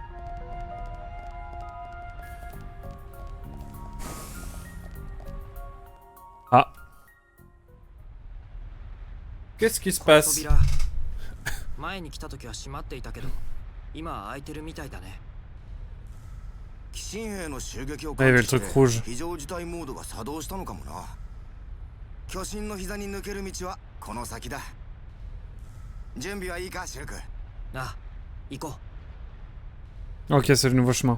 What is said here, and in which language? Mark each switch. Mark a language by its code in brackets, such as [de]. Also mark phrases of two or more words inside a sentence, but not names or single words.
[fr] Ah. Qu'est-ce qui se passe? Ah, il y avait le truc rouge. [ja] 巨神の膝に抜ける道はこの先だ。準備はいいか、シルク。ああ、行こう。 [fr] Ok, c'est le nouveau chemin.